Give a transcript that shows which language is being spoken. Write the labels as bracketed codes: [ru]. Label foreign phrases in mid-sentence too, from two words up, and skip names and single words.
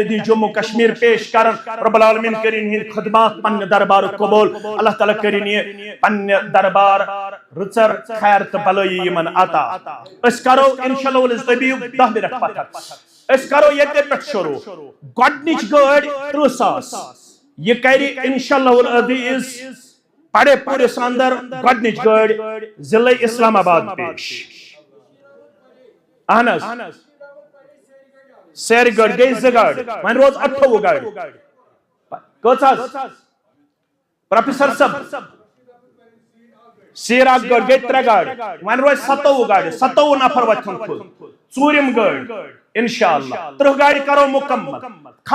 [ks] حدیث جموں کشمیر پیش کرن [ar] رب العالمین [ks] کٔرِن یِہنٛدۍ خدمات پننہِ دربارُک قبوٗل اللہ تعالیٰ کٔرِن یہِ پننہِ دربار رٕژر خیر تہٕ بلٲیی یِمن عطا أسۍ کرو [ar] انشاءاللہ العزیز [ks] تُہۍ بِہِو 10 منٹ پتھر أسۍ کرو ییٚتہِ پٮ۪ٹھ شروع گۄڈنِچ گٲڑۍ 30,000 یہِ کرِ [ar] انشاءاللہ العزیز [ks] پڑے پوٗرِس اندر گۄڈنِچ گٲڑۍ ضلع اسلام آباد پیش اہن حظ سیرِ گٲڑۍ گٔے 2 گاڑِ وۄنۍ روز 28 گاڑِ کٔژ حظ پروفیسر صٲب سیٖر اکھ گٲڑۍ گٔے 3 گاڑِ وۄنۍ روزِ 27 گاڑِ 27 نفر وۄتھن تھوٚد ژوٗرِم گٲڑۍ انشاءاللہ 30 گاڑِ کرو مکمل کھڑا